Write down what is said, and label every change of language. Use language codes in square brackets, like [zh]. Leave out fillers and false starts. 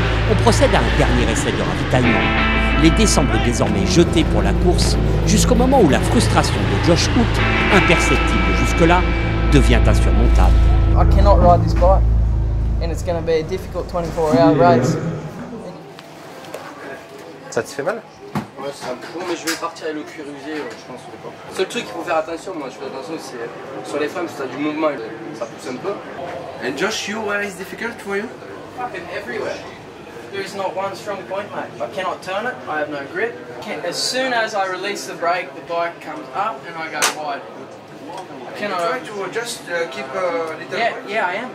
[fr] On procède à un dernier essai de ravitaillement. Les dés semblent désormais jetés pour la course jusqu'au moment où la frustration de Josh Hook, imperceptible jusque-là, devient insurmontable. [en] I cannot ride this bike and it's going to be a difficult 24-hour race. [fr] Ça te fait mal? Ouais, c'est un peu chaud, mais je vais partir avec le cuir usé, je pense. Le seul truc qu'il faut faire attention, moi je fais attention, c'est sur les freins, parce que tu as du mouvement, ça pousse un peu. [en] And Josh, where is difficult for you? Fucking everywhere. There is not one strong point, mate. I cannot turn it, I have no grip. As soon as I release the brake, the bike comes up and I go wide. I cannot... Try to just keep a little... Yeah, I am.